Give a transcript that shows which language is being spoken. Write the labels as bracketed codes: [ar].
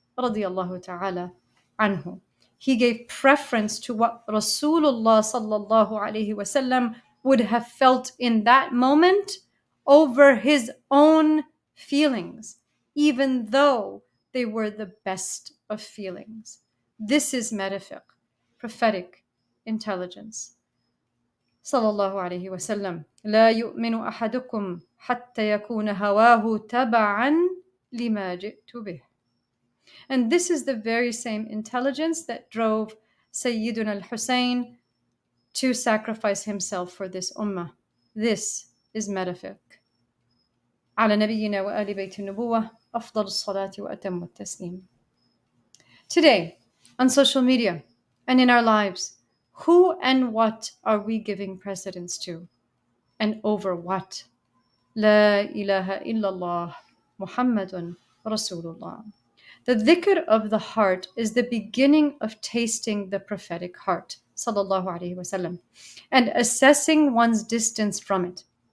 [en] Radiyallahu ta'ala anhu. He gave preference to what Rasulullah sallallahu alaihi wasallam would have felt in that moment over his own feelings, even though they were the best of feelings. This is metafiqh, prophetic intelligence. [ar] صلى الله عليه وسلم لا يؤمن أحدكم حتى يكون هواه تبعا لما جئت به. [en] And this is the very same intelligence that drove Sayyiduna al-Hussein to sacrifice himself for this ummah. This is metafiqh. [ar] على نبينا وآل بيت النبوة أفضل الصلاة وأتم التسليم. [en] Today, on social media and in our lives, who and what are we giving precedence to? And over what? [ar] La ilaha illallah Muhammadun Rasulullah. [en] The dhikr of the heart is the beginning of tasting the prophetic heart, sallallahu alaihi wasallam, and assessing one's distance from it.